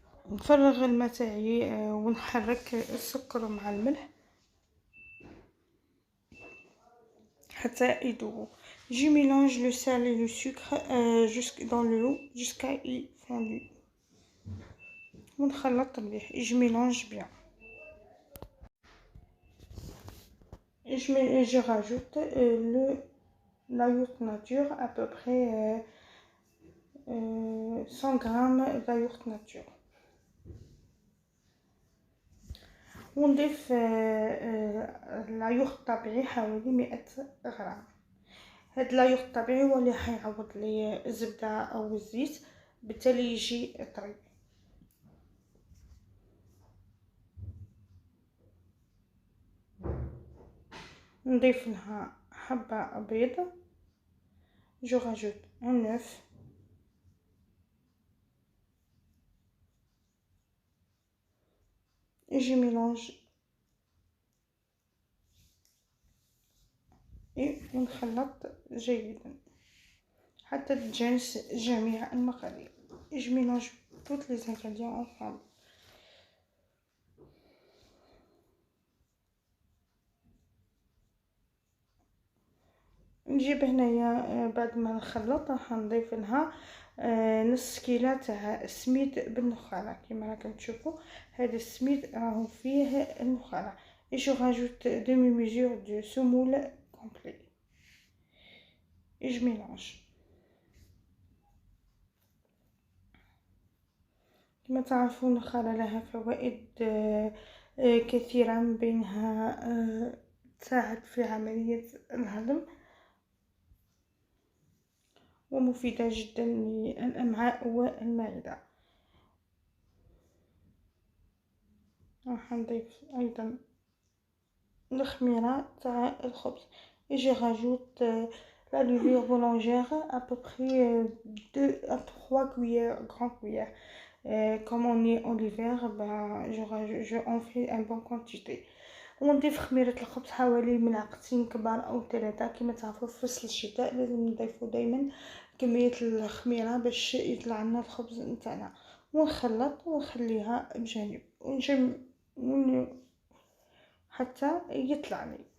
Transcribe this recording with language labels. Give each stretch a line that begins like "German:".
Arabic: نفرغ الماء تاعي ونحرك السكر مع الملح حتى يذوبوا.
French: Je mélange le sel et le sucre dans l'eau jusqu'à y fondu.
Arabic: ونخلط مليح.
French: Je mélange bien. Je rajoute la yaourt nature, à peu près 100 grammes de yaourt nature.
Arabic: ونضيف اللايوغ الطبيعي حوالي 100 غرام. هاد اللايوغ الطبيعي هو اللي حيعوض لي الزبده او الزيت، بالتالي يجي طري. نضيف لها حبه بيض،
French: جو راجوت ان اوف، je mélange
Arabic: ونخلط جيدا حتى تتجانس جميع المقادير.
French: je mélange toutes les ingrédients ensemble.
Arabic: نجيب هنايا بعد ما نخلط راح نضيف لها نص كيلو تاع السميد بالنخاله. كما راكم تشوفوا هذا السميد راهو فيه النخاله.
French: et je rajoute demi mesure de semoule complet et je mélange.
Arabic: كما تعرفون النخاله لها فوائد كثيره، من بينها تساعد في عمليه الهضم ومفيدة جدا للأمعاء والمعدة. راح نضيف أيضا الخميرة تاع الخبز.
French: et je rajoute la levure boulangère, à peu près 2 à 3 cuillères, grandes cuillères. Comme on est en hiver, je en fais un bon quantité.
Arabic: ونضيف خميرة الخبز حوالي ملعقتين كبار او 3. كما تعرفوا في فصل الشتاء لازم نضيفوا دائما كمية الخميرة باش يطلع لنا الخبز نتاعنا. ونخلط ونخليها بجانب حتى يطلع لي.